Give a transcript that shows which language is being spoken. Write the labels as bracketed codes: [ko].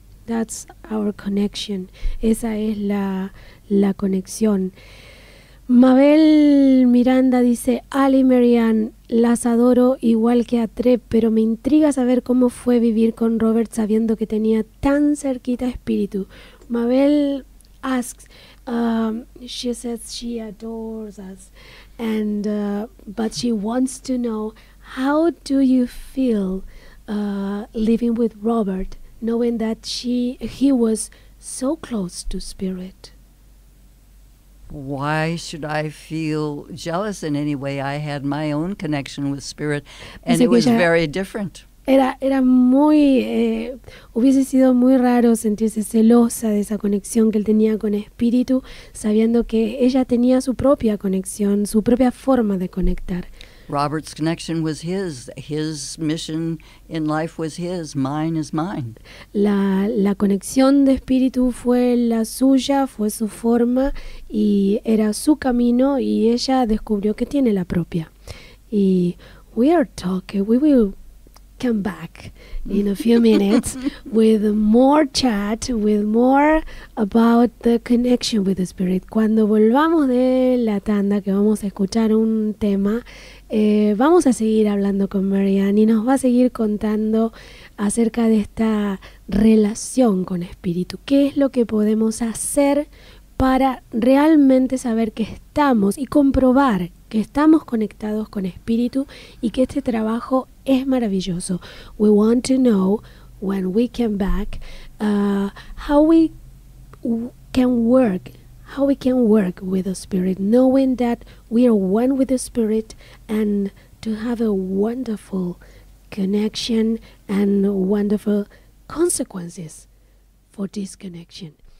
[en] That's our connection. [es] Esa es la conexión. Mabel Miranda dice, Ali y Marianne, las adoro igual que a T.R.E, pero me intriga saber cómo fue vivir con Robert sabiendo que tenía tan cerquita espíritu. [en] Mabel asks, she says she adores us, and but she wants to know, how do you feel living with Robert, knowing that he was so close to spirit? Why should I feel jealous in any way? I had my own connection with spirit, and it was very different. [es] Era muy, hubiese sido muy raro sentirse celosa de esa conexión que él tenía con espíritu, sabiendo que ella tenía su propia conexión, su propia forma de conectar. [en] Robert's connection was his. His mission in life was his. Mine is mine. [es] La conexión de espíritu fue la suya, fue su forma y era su camino, y ella descubrió que tiene la propia. [en] Y we will come back in a few minutes with more chat, with more about the connection with the spirit. [es] Cuando volvamos de la tanda, que vamos a escuchar un tema, vamos a seguir hablando con Marianne y nos va a seguir contando acerca de esta relación con espíritu. ¿Qué es lo que podemos hacer para realmente saber que estamos y comprobar que estamos conectados con espíritu y que este trabajo es maravilloso? [en] We want to know, when we come back, how we can work with the spirit, knowing that we are one with the spirit, and to have a wonderful connection and wonderful consequences for this connection.